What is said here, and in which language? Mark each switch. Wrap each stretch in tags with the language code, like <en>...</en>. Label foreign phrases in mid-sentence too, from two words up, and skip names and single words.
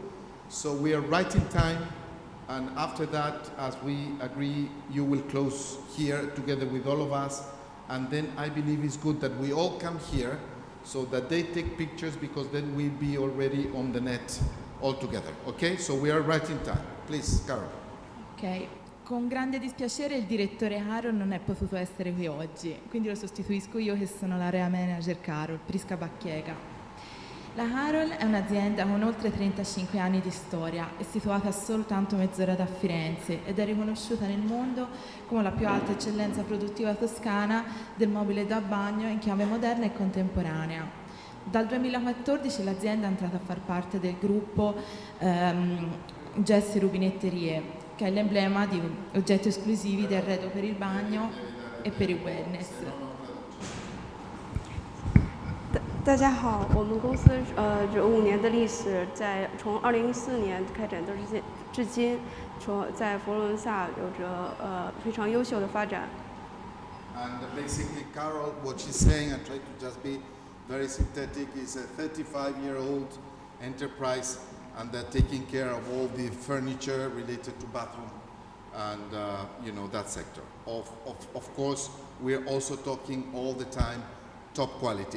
<en>So we are right in time, and after that, as we agree, you will close here together with all of us, and then I believe it's good that we all come here so that they take pictures, because then we'll be already on the net all together. Okay? So we are right in time. Please, Carol. Ok.</en> <it>Con grande dispiacere il direttore Harold non è potuto essere qui oggi, quindi lo sostituisco io che sono l'area manager Carol, Prisca Bacchiega. La Harold è un'azienda con oltre 35 anni di storia, è situata a soltanto mezz'ora da Firenze ed è riconosciuta nel mondo come la più alta eccellenza produttiva toscana del mobile da bagno in chiave moderna e contemporanea. Dal 2014 l'azienda è entrata a far parte del gruppo Gessi Rubinetterie, che è l'emblema di oggetti esclusivi di arredo per il bagno e per il wellness.</it> <zh>大家好，我们公司有5年的历史，从2014年开展到至今，在佛罗伦萨有着非常优秀的发展。</zh> <en>And basically, Carol, what she's saying, I try to just be very synthetic, is a 35-year-old enterprise, and they're taking care of all the furniture related to bathroom and that sector. Of course, we're also talking all the time top quality.</en>